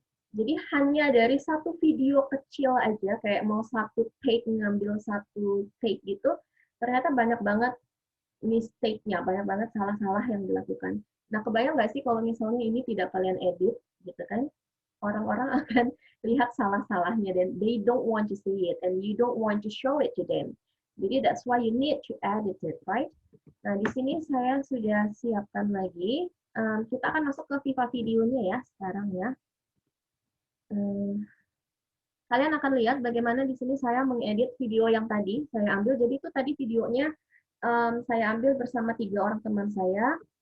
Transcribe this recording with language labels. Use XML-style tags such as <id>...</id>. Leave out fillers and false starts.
<id>Jadi hanya dari satu video kecil aja, kayak mau satu take ngambil satu take gitu, ternyata banyak banget mistake-nya, banyak banget salah-salah yang dilakukan. Nah, kebayang nggak sih kalau misalnya ini tidak kalian edit, gitu kan? Orang-orang akan lihat salah-salahnya dan</id> <en>they don't want to see it and you don't want to show it to them. Jadi that's why you need to edit it, right?</en> <id>Nah, di sini saya sudah siapkan lagi. Kita akan masuk ke Viva videonya ya sekarang ya. Kalian akan lihat bagaimana di sini saya mengedit video yang tadi saya ambil. Jadi itu tadi videonya saya ambil bersama 3 orang teman saya.</id>